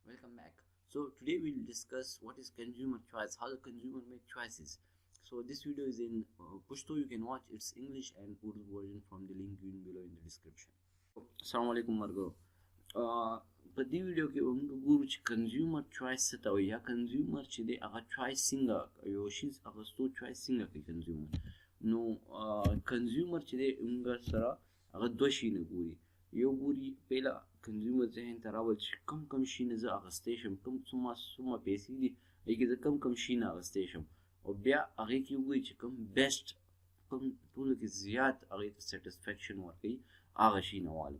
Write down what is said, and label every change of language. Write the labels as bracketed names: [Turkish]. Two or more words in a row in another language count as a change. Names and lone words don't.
[English] welcome back. So today we'll discuss what is consumer choice, how the consumer make choices. So this video is in Pashto. You can watch its English and Urdu version from the link given below in the description. [Arabic] السلام عليكم margo. [Pashto] په دې ویډیو کې موږ ګورو چې [English] consumer choice [Pashto] څه ته وایي یا کنزیومر چې دی هغه چوایس څنګه یو شیز اخیستو چوایس څنګه کوي کنزیومر. نو کنزیومر چې دی موږ سره هغه دوه شیونه ګوري. یو ګوري پیله کنزیومر ذهن ته راول چې کم شیونه زه اخیستی شم، کوم څومره پیسې دي هغې کې زه کم شیونه اخیستی شم، او بیا هغې کې وګوري چې کوم بیسټ کوم ټولو کې زیات هغې ته سیټسفیکشن ورکوي هغه شیونه والم.